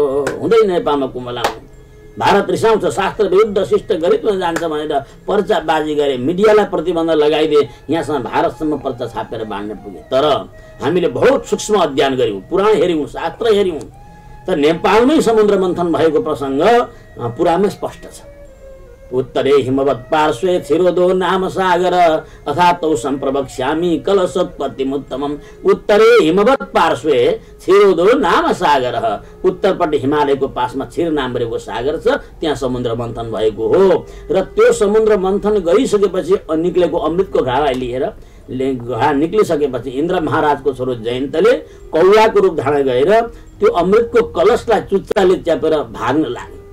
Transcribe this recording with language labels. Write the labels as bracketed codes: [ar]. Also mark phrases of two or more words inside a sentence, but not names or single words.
[ne] हुँदैन नेपालमा कुम्भ लाउनु, भारत रिसाउँछ, शास्त्र विरुद्ध शिष्ट गरिबमा जान्छ भनेर पर्चाबाजी गरे, मिडियालाई प्रतिबन्ध लगाइदिए, यहाँसम्म भारतसम्म पर्चा छापेर बाँड्न पुगे। तर हामीले बहुत सूक्ष्म अध्ययन गर्यौं, पुराण हेर्यौं, शास्त्र हेर्यौं, तर नेपालमै समुद्र मन्थन भएको प्रसंग पुराणमै स्पष्ट छ। [sa] उत्तरे हिमवत् पार्श्वे छिरोदो नाम सागर अथातौ सम्प्रवक्ष्यामि कलशोत्पत्तिमुत्तमम्। उत्तरे हिमवत् पार्श्वे छिरोदो नाम सागर, [ne] उत्तरपट्टि हिमालयको पासमा छिर नाम रहेको सागर छ, त्यहाँ समुद्र मन्थन भएको हो। र त्यो समुद्र मन्थन गरिसकेपछि निक्लेको अमृतको घडालाई लिएर घडा निक्लिसकेपछि इन्द्र महाराजको छोरो जयन्तले कौलाको रूप धारण गरेर त्यो अमृतको कलशलाई चुच्चाले च्यापेर भाग्न लागे।